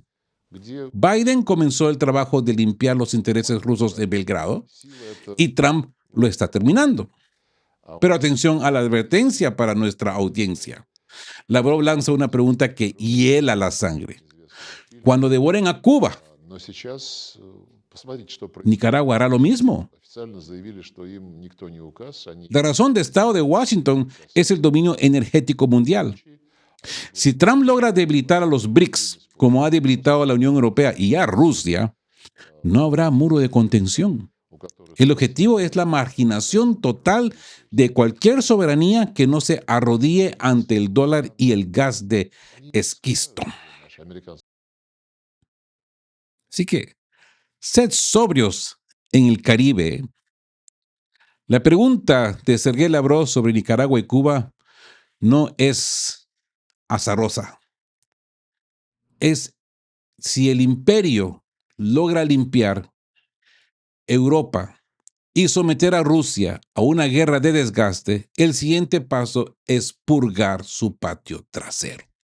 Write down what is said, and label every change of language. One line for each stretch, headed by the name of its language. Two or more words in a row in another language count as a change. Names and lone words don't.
Spanish: Biden comenzó el trabajo de limpiar los intereses rusos de Belgrado y Trump lo está terminando. Pero atención a la advertencia para nuestra audiencia. Lavrov lanza una pregunta que hiela la sangre. Cuando devoren a Cuba,
Russian: Но сейчас, посмотрите, что происходит.
Spanish: Nicaragua hará lo mismo.
Russian: Официально заявили, что им никто не указ, они
Spanish: La razón de Estado de Washington
Russian: указ.
Spanish: es el dominio energético
Russian: В данном
Spanish: mundial.
Russian: случае они будут
Spanish: Si Trump logra debilitar a los BRICS, como ha debilitado a la Unión Europea y a Rusia, no habrá muro de contención.
Russian: у которых
Spanish: El objetivo es la marginación total de cualquier soberanía que no se arrodille ante el dólar y el gas de
Russian: они
Spanish: esquisto.
Russian: наши американские
Spanish: Así que, sed sobrios en el Caribe. La pregunta de Sergei Lavrov sobre Nicaragua y Cuba no es azarosa. Es si el imperio logra limpiar Europa y someter a Rusia a una guerra de desgaste, el siguiente paso es purgar su patio trasero.